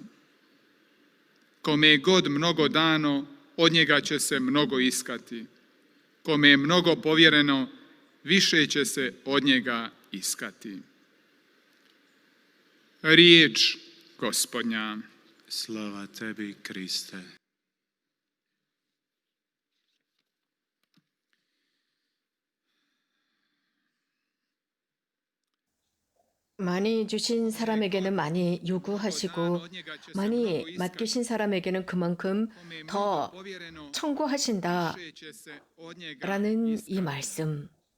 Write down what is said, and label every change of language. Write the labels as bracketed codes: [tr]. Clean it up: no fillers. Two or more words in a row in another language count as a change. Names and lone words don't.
[hr] Kome je god mnogo dano, od njega će se mnogo iskati. Kome je mnogo povjereno, više će se od njega iskati. Riječ Gospodnja. Slava tebi, Kriste. [ko] 많이 주신 사람에게는 많이 요구하시고 많이 맡기신 사람에게는 그만큼 더 청구하신다라는 이 말씀.